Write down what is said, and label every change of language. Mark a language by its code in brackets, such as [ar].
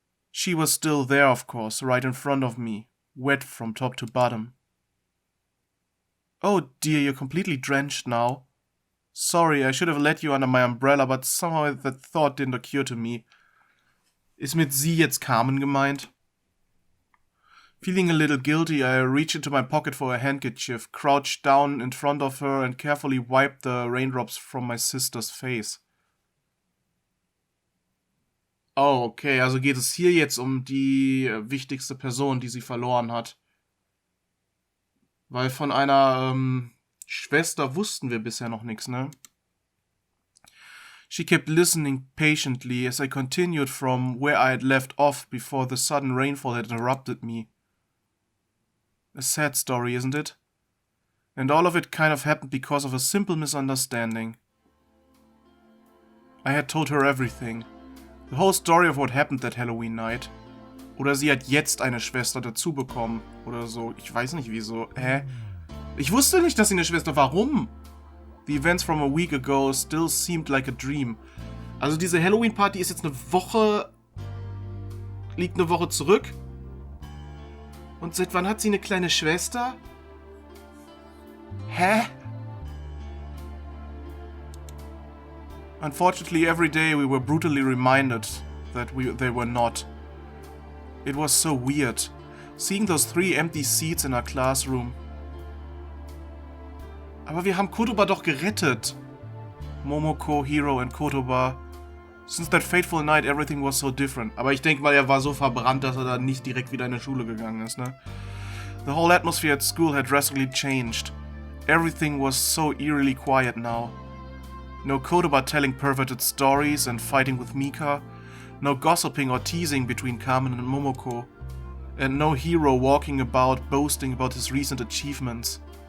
[en] She was still there, of course, right in front of me, wet from top to bottom. Oh dear, you're completely drenched now. Sorry, I should have let you under my umbrella, but somehow that thought didn't occur to me. [de] Ist mit sie jetzt Carmen gemeint? [en] Feeling a little guilty, I reached into my pocket for a handkerchief, crouched down in front of her and carefully wiped the raindrops from my sister's face. [de] Oh, okay, also geht es hier jetzt um die wichtigste Person, die sie verloren hat. Weil von einer Schwester wussten wir bisher noch nichts, ne? [en] She kept listening patiently as I continued from where I had left off before the sudden rainfall had interrupted me. A sad story, isn't it? And all of it kind of happened because of a simple misunderstanding. I had told her everything. The whole story of what happened that Halloween night. [de] Oder sie hat jetzt eine Schwester dazu bekommen. Oder so. Ich weiß nicht wieso. Ich wusste nicht, dass sie eine Schwester... Warum? [en] The events from a week ago still seemed like a dream. [de] Also diese Halloween-Party ist jetzt liegt eine Woche zurück. Und seit wann hat sie eine kleine Schwester? Hä? [en] Unfortunately, every day we were brutally reminded that they were not. It was so weird, seeing those 3 empty seats in our classroom. [de] Aber wir haben Kotoba doch gerettet. [en] Momoko, Hiro and Kotoba. Since that fateful night, everything was so different. [de] Aber ich denke mal, er war so verbrannt, dass er dann nicht direkt wieder in die Schule gegangen ist, ne? [en] The whole atmosphere at school had drastically changed. Everything was so eerily quiet now. No Kotoba telling perverted stories and fighting with Mika. No gossiping or teasing between Kamen and Momoko. And no Hiro walking about boasting about his recent achievements.